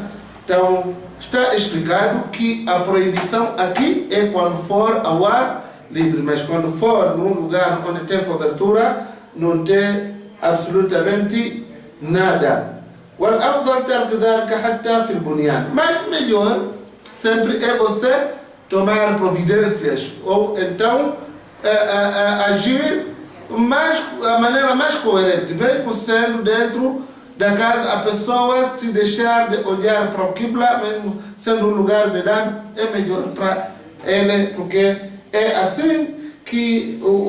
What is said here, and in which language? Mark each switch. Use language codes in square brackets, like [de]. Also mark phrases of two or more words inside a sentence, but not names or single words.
[pt] Então está explicado que a proibição aqui é quando for ao ar livre, mas quando for num lugar onde tem cobertura, não tem absolutamente nada. [ar] والأفضل ترك ذلك حتى في البنيان. [pt] Mas melhor sempre é você tomar providências ou então agir a maneira mais coerente, mesmo sendo dentro da casa, a pessoa se deixar de olhar para o Qibla, mesmo sendo um lugar vedado, é melhor para ele, porque é assim que